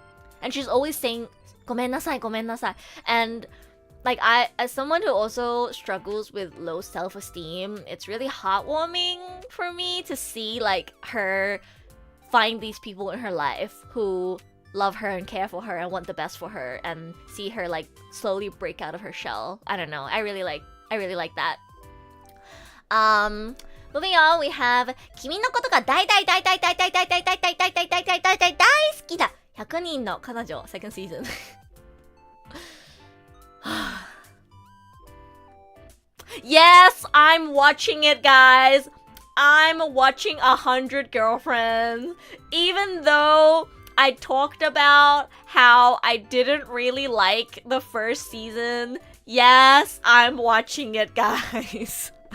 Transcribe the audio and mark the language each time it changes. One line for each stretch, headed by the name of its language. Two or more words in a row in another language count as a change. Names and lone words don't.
English: And she's always saying,
Japanese: "ごめんなさい、ごめんなさい."
English: And, like, as someone who also struggles with low self-esteem, it's really heartwarming for me to see, like, her find these people in her life who love her and care for her and want the best for her, and see her, like, slowly break out of her shell. I don't know. I really like that. Moving on, we have 君のことが大大大大大大大大大大大大大大大大大大好きだ100人の彼女 second season. Yes, I'm watching it, guys. I'm watching 100 Girlfriends. Even though I talked about how I didn't really like the first season, yes, I'm watching it, guys.